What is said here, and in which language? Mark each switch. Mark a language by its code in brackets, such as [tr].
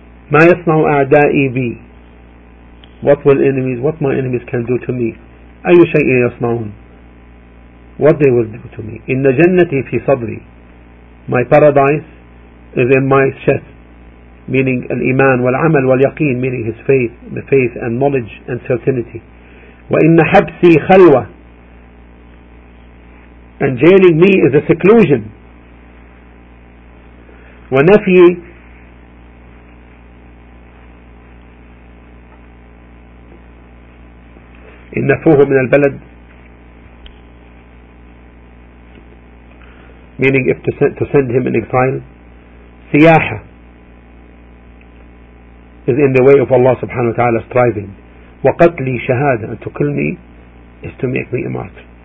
[ar] ما يصنع أعدائي بي. [en] What will enemies, what my enemies can do to me. [ar] أي شيء يصنعون. [en] What they will do to me. [ar] إن جنتي في صدري. [en] My paradise is in my chest. Meaning [ar] الإيمان والعمل واليقين. [en] Meaning his faith, the faith and knowledge and certainty. [ar] وإن حبسي خلوة. [en] And jailing me is a seclusion. [ar] ونفي إن نفوه من البلد [en] meaning if to send him in exile [ar] سياحة [en] is in the way of Allah subhanahu wa ta'ala striving [ar] وقتلي شهادة [en] and to kill me is to make me a martyr.